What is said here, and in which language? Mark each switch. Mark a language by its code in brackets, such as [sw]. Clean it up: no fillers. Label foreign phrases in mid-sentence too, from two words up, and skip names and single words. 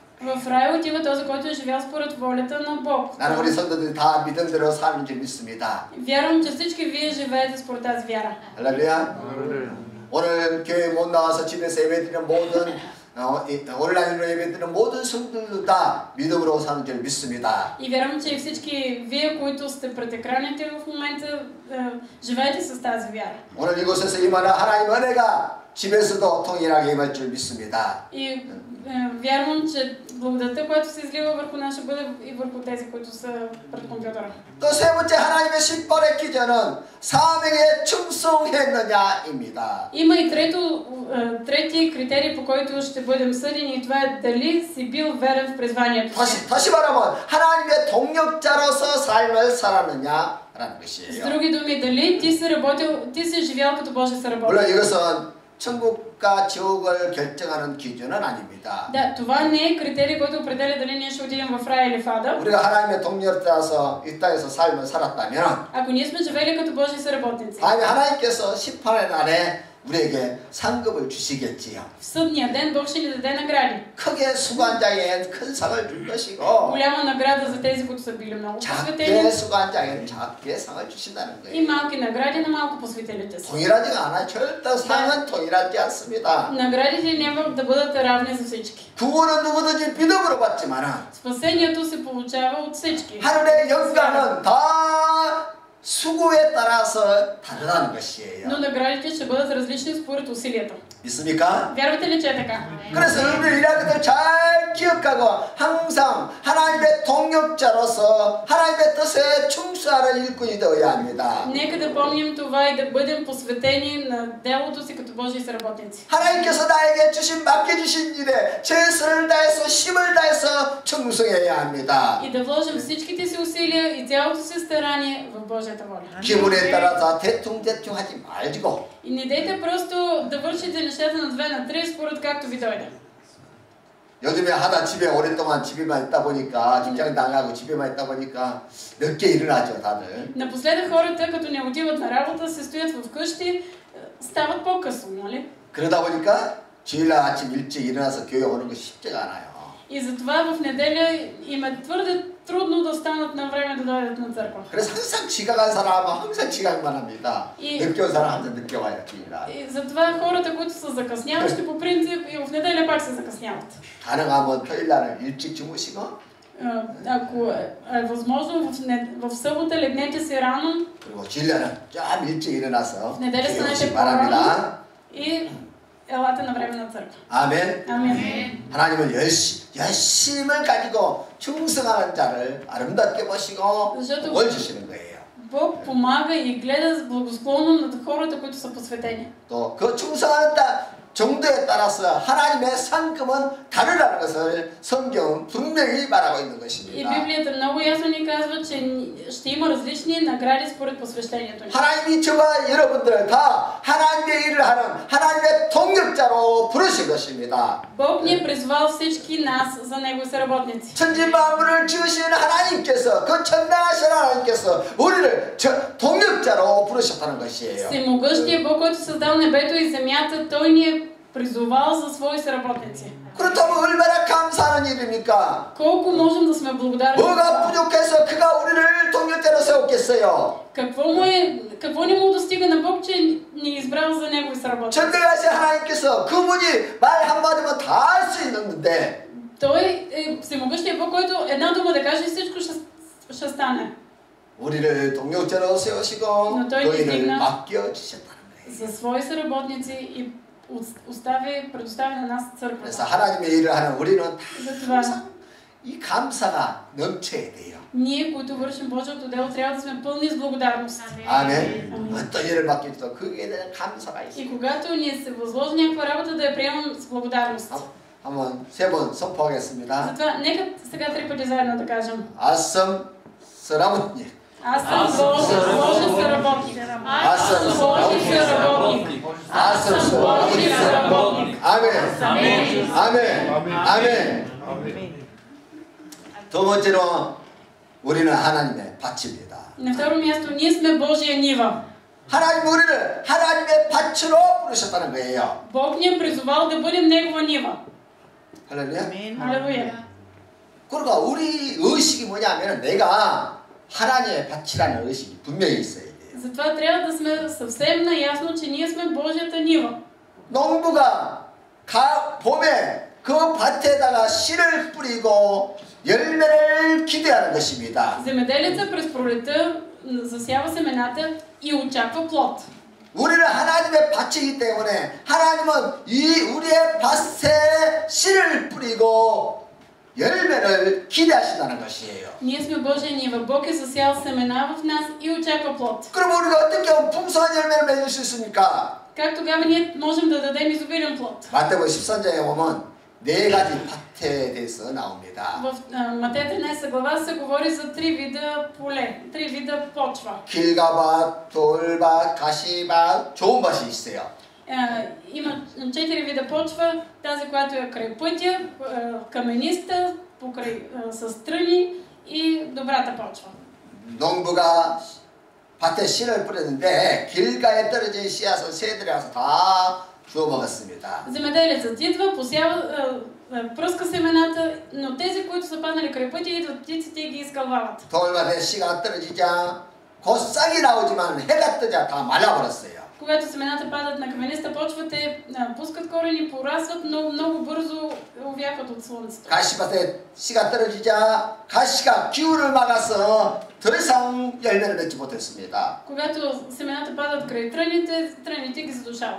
[bg] В рая отива този, който е живял според волята на Бог. [ko] 나는 우리 성도들이 다 믿음대로 사는 줄 믿습니다. [bg] Вярвам, че всички вие живеете според тази вяра. [ko] 할렐루야. 오늘 교회 못 나와서 집에서 예배드리는 모든 온라인으로 예배드리는 모든 성도들도 다 믿음으로 사는 줄 믿습니다. [bg] И вярвам, че всички вие, които сте пред екраните в момента, живеете с тази вяра. [ko] 오늘 이곳에서 임하는 하나님 은혜가 집에서도 통일하게 임할 줄 믿습니다. [bg] И вярвам, че благодатта, която се излива върху нас, ще бъде и върху тези, които са пред компютъра. [ko] 또 세 번째 하나님의 심판의 기준은 사명에 충성했느냐입니다. [bg] Има и трети критерий, по който ще бъдем съдени, и това е дали си бил верен в призванието си. [ko] 다시 말하면 하나님의 동력자로서 삶을 살았느냐라는 [bg] С [ko] 것이에요. [bg] други думи, дали ти си живял като Божи съработник. [ko] 물론 이것은 천국과 지옥을 결정하는 기준은 아닙니다. [bg] Да, това не е критерий, който определя дали ние ще отидем в рая или в ада. [ko] 우리가 하나님의 동력자라서 이 땅에서 삶을 살았다면 [bg] Ако ние сме живели като Божи съработници, [ko] 하나님께서 심판의 날에 우리에게 상급을 주시겠지요. [bg] В съдния ден Бог ще ни даде награди. [ko] 크게 수고한 자에겐 큰 상을 줄 것이고 [bg] Голяма награда за тези, които са били много [ko] 작게 [bg] посветени. [ko] 수고한 자에겐 작게 상을 주신다는 [bg] И [ko] 거예요. [bg] малки награди на малко посветелите си. [ko] 동일하지가 않아요. 절대 상은 동일하지 않습니다. [bg] Наградите няма да бъдат равни за всички. [ko] 구원은 누구든지 믿음으로 받지만 [bg] Спасението се получава от всички. [ko] 하늘의 영광은 다 수고에 따라서 다르다는 것이에요. [bg] Но наградите ще бъдат различни според усилията. [ko] 믿습니까? [bg] Вярвате ли, че е така? [ko] 그래서 여러분들 이런 것들 잘 기억하고 항상 하나님의 동역자로서 하나님의 뜻에 충수하는 일꾼이 되어야 합니다. [bg] Нека да помним това и да бъдем посветени на делото си като Божии съработници. [ko] 하나님께서 나에게 맡겨주신 일에 최선을 다해서 힘을 다해서 충성해야 합니다. [bg] И да вложим всичките си усилия и цялото си старание в Божията воля. [ko] 기분에 따라서 대충 하지 말고 [bg] И не дейте просто да вършите нещата на 2 на 3 според както ви дойде. [ko] 요즘에 하다 집에 오랫동안 집에만 있다 보니까 직장 나가고 집에만 있다 보니까 늦게 일어나죠 다들. [bg] Напоследък хората, като не отиват на работа, се стоят вкъщи, стават по-късно, нали? [ko] 그러다 보니까 주일날 아침 일찍 일어나서 교회 오는 거 쉽지가 않아요. [bg] И затова в неделя им е твърде трудно да станат на време да дойдат на църква. [ko] 그래서 항상 지각한 사람은 항상 지각만 합니다. 이- 늦게 온 사람 항상 늦게 와요 주일날. [bg] И затова хората, които са закъсняващи по принцип и в неделя пак се закъсняват. [ko] 가능하면 토요일날은 일찍 주무시고 [bg] Ако е възможно, в събота легнете си рано [ko] 그리고 주일날은 좀 일찍 일어나서 [bg] в неделя [ko] 교회 [bg] станете [ko] 오시기 [bg] по-рано [ko] 바랍니다. [bg] и елате на време на църква. [ko] 아멘. [bg] Амин. [ko] 하나님은 열심을 가지고 충성하는 자를 아름답게 보시고 [bg] защото [ko] 복을 주시는 거예요. [bg] Бог помага и гледа благосклонно над хората, които са посветени. [ko] 또 그 충성하는 정도에 따라서 하나님의 상급은 다르다는 것을 성경은 분명히 말하고 있는 [bg] И [ko] 것입니다. [bg] Библията много ясно ни казва, че ще има различни награди според посвещението ни. [ko] 하나님이 저와 여러분들을 다 하나님의 일을 하는 하나님의 동역자로 부르신 것입니다. [bg] Бог ни е призвал всички нас за Негови съработници. [ko] 천지 만물을 지으신 하나님께서 그 전능하신 하나님께서 우리를 동역자로 부르셨다는 것이에요. [bg] Всемогъщия Бог, който създал небето и земята, Той ни е призовал за свои съработници. [ko] 그렇다면 얼마나 감사하는 일입니까? [bg] Колко можем да сме благодарни? [ko] 뭐가 부족해서 그가 우리를 동역자로 세웠겠어요? [bg] Какво не му достига на Бог, че ни е избрал за Негови съработници? [ko] 전능하신 하나님께서 그분이 말 한마디면 다 할 수 있는데 [bg] Той е всемогъщия Бог, който една дума да каже и всичко ще стане. [ko] 우리를 동역자로 세우시고 [bg] Но той [ko] 너희를 [bg] дигна [ko] 맡겨주셨다는 거예요. [bg] за свои съработници и предостави на нас [ko] 그래서 [bg] църква. [ko] 하나님의 일을 하는 우리는 다 [bg] Затова [ko] 항상 이 감사가 넘쳐야 돼요. [bg] ние, които вършим Божието дело, трябва да сме пълни с благодарност. [ko] 아멘. 아멘. 어떤 일을 맡기도 거기에 대한 감사가 있어요. [bg] И когато ни се възложи някаква работа, да я приемам с благодарност. [ko] 한번 3번 선포하겠습니다. [bg] Затова нека сега 3 пъти заедно да кажем. аз съм сработник. Аз съм Божий съработник. аз съм Божий съработник. аз съм Божий съработник. [ko] 아멘. 아멘. 아멘. 아멘. 두 번째로 우리는 하나님의 밭입니다. [bg] На второ място, ние сме Божия нива. [ko] 하나님 우리를 하나님의 밭으로 부르셨다는 거예요. [bg] Бог ни е призовал да бъдем Негова нива. [ko] 할렐루야. [bg] Алелуя. [ko] 그러니까 우리 의식이 뭐냐면 내가 하나님의 밭이라는 의식이 분명히 있어야 돼요. [bg] Затова трябва да сме съвсем наясно, че ние сме Божията нива. [ko] 농부가 봄에 그 밭에다가 씨를 뿌리고 열매를 기대하는 것입니다. [bg] Земеделеца през пролета засява семената и очаква плод. [ko] 우리는 하나님의 밭이기 때문에 하나님은 이 우리의 밭에 씨를 뿌리고 열매를 기대하신다는 것이에요. [bg] Ние сме Божия нива. Бог е засял семена в нас и очаква плод. [ko] 그럼 우리가 어떻게 하면 풍성한 열매를 맺을 수 있습니까? [bg] Как тогава ние можем да дадем изобилен плод? [ko] 마태복음 13장에 보면 네 가지 밭에 대해서 나옵니다. [bg] В Матея 13 глава се говори за 3 вида поле, 3 вида почва. [ko] 길가밭, 돌밭, 가시밭, 좋은 밭이 있어요. [bg] Има 4 вида почва, тази, която е край пътя, камениста, с тръни и добрата почва. [ko] 농부가 밭에 씨를 뿌렸는데 길가에 떨어진 씨앗은 새들이 와서 다 주워 먹었습니다. [bg] Земеделецът идва, посява, пръска семената, но тези, които са паднали край пътя, идват птиците и ги изкълвават. [ko] 돌밭에 씨가 떨어지자 곧 싹이 나오지만 해가 뜨자 다 말라버렸어요. [bg] Когато семената падат на камениста почва, те пускат корени, порасват, но много бързо увякват от слънцето. [ko] 가시밭에 씨가 떨어지자 가시가 기후를 막아서 더 이상 열매를 맺지 못했습니다. [bg] Когато семената падат край тръните, тръните ги задушават.